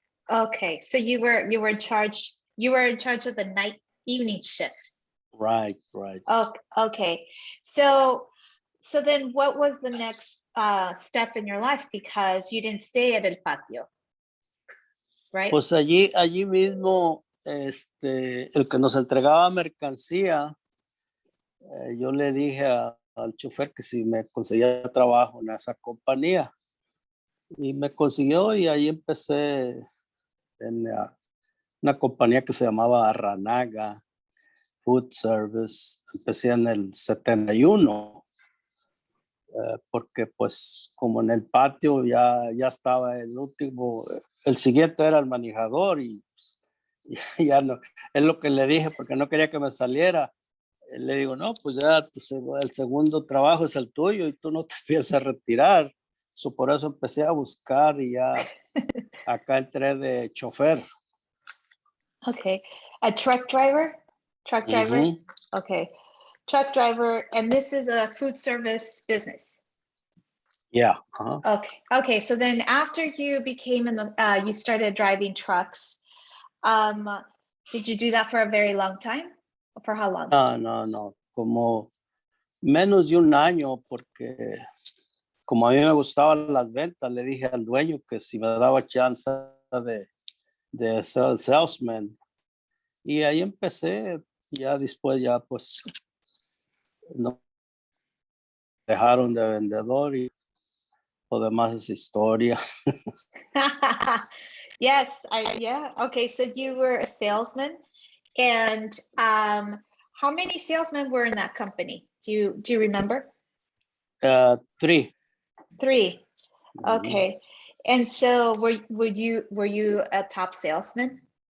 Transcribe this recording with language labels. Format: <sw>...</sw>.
<en>Okay, so you were in charge. You were in charge of the evening shift. Right. Oh, okay. So then what was the next step in your life? Because you didn't stay at El Patio, right?</en> <es>Pues allí mismo, el que nos entregaba mercancía, yo le dije al chofer que si me conseguía trabajo en esa compañía. Y me consiguió y ahí empecé en una compañía que se llamaba Ranaga Food Service. Empecé en el 71, porque pues como en el patio ya estaba el último, el siguiente era el manejador y pues, ya no, es lo que le dije porque no quería que me saliera. Le digo, no, pues ya el segundo trabajo es el tuyo y tú no te piensas a retirar. Por eso empecé a buscar y ya acá entré de chofer.</es> <en>Okay, a truck driver? Okay, truck driver, and this is a food service business. Yeah. Okay, so then after you became you started driving trucks, did you do that for a very long time? For how long?</en> <es>No, como menos de un año, porque como a mí me gustaban las ventas, le dije al dueño que si me daba chance de ser el salesman. Y ahí empecé, ya después ya pues no dejaron de vendedor y lo demás es historia.</es> <en>Yes, okay, so you were a salesman, and how many salesmen were in that company? Do you remember? 3. Okay. And so were you a top salesman?</en>